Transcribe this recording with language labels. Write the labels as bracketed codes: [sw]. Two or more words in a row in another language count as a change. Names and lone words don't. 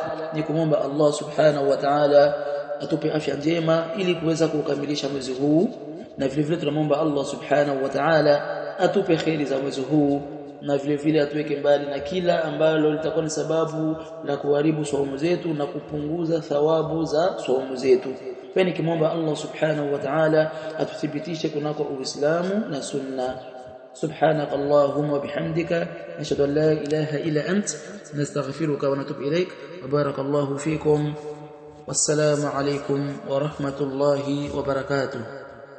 [sw] Ni kumomba Allah [ar] سبحانه وتعالى [sw] atupe afya njema ili kuweza kukamilisha mwezi huu, na vile vile tunamwomba Allah [ar] سبحانه وتعالى [sw] atupe khairi za mwezi huu, na vile vile atuweke mbali na kila ambalo litakuwa ni sababu la kuharibu saumu zetu na kupunguza thawabu za saumu zetu. Pia kimomba Allah [ar] سبحانه وتعالى [sw] atuthibitishe kunako Uislamu na Sunna. [ar] سبحانك اللهم وبحمدك نشهد أن لا إله إلا أنت نستغفرك ونتوب إليك وبارك الله فيكم والسلام عليكم ورحمة الله وبركاته.